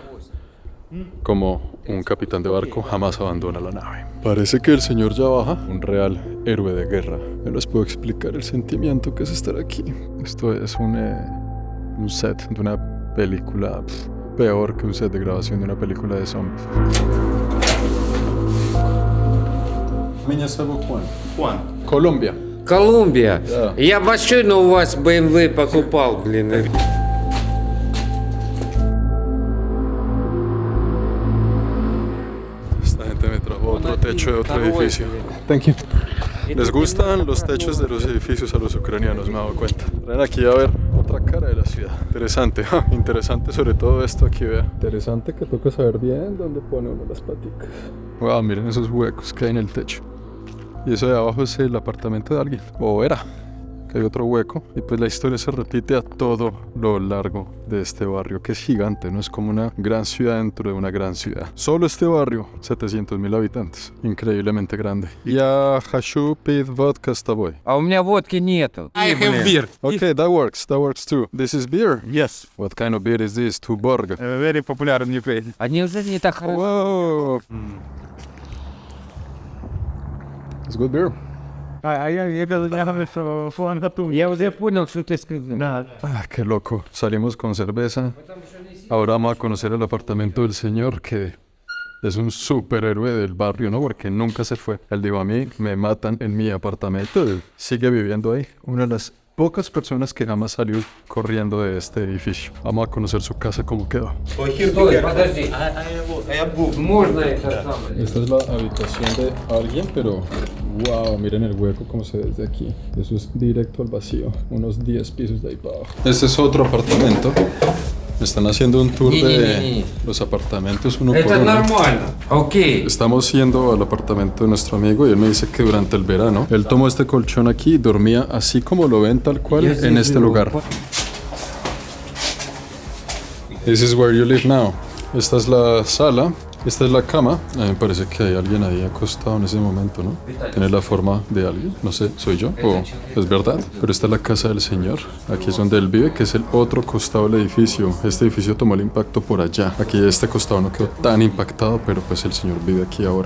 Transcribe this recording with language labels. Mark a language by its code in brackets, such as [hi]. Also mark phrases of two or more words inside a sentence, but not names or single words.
[es] Como un capitán de barco jamás abandona la nave. Parece que el señor ya baja, un real héroe de guerra. No les puedo explicar el sentimiento que es estar aquí. Esto es un set de una película peor que un set de grabación de una película de zombies. [ru] Меня зовут Juan. Juan. Colombia. Колумбия. Да. Я машину у вас BMW покупал, блин. [es] Esta gente me trajo otro techo de otro edificio. [en] Thank you. [es] Les gustan los techos de los edificios a los ucranianos, me he dado cuenta. Traen aquí a ver otra cara de la ciudad. Interesante, interesante sobre todo esto aquí, vea. Interesante que toca saber bien dónde pone uno las paticas. Wow, miren esos huecos que hay en el techo. Y eso de abajo es el apartamento de alguien, o era, que hay otro hueco. Y pues la historia se repite a todo lo largo de este barrio, que es gigante, no es como una gran ciudad dentro de una gran ciudad. Solo este barrio, 700,000 habitantes, increíblemente grande. [ru] Я хочу пить водка с тобой. А у меня водки нету. [en] I have beer. Okay, that works too. This is beer. Yes, What kind of beer is this? Tuborg. very popular in Ukraine. [ru] А неужели не так хорошо? [en] Whoa. It's good beer. [ru] Я уже понял, что ты сказал. [es] Ah, qué loco. Salimos con cerveza. Ahora vamos a conocer el apartamento del señor, que es un superhéroe del barrio, ¿no? Porque nunca se fue. Él dijo, a mí me matan en mi apartamento. Él sigue viviendo ahí. Una de las pocas personas que jamás salió corriendo de este edificio. Vamos a conocer su casa, cómo quedó. [ru] Стой, подожди. Можно это самое? [es] Esta es la habitación de alguien, pero wow, miren el hueco como se ve desde aquí. Eso es directo al vacío, unos 10 pisos de ahí para abajo. Este es otro apartamento. Me están haciendo un tour de los apartamentos uno por [ru] Это [es] uno. [ru] нормально. Окей. [es] Estamos yendo al apartamento de nuestro amigo y él me dice que durante el verano él tomó este colchón aquí y dormía así como lo ven tal cual en este lugar. [en] This is where you live now. [es] Esta es la sala. Esta es la cama. A mí me parece que hay alguien ahí acostado en ese momento, ¿no? Tiene la forma de alguien. No sé, ¿soy yo? ¿O es verdad? Pero esta es la casa del señor. Aquí es donde él vive, que es el otro costado del edificio. Este edificio tomó el impacto por allá. Aquí este costado no quedó tan impactado, pero pues el señor vive aquí ahora.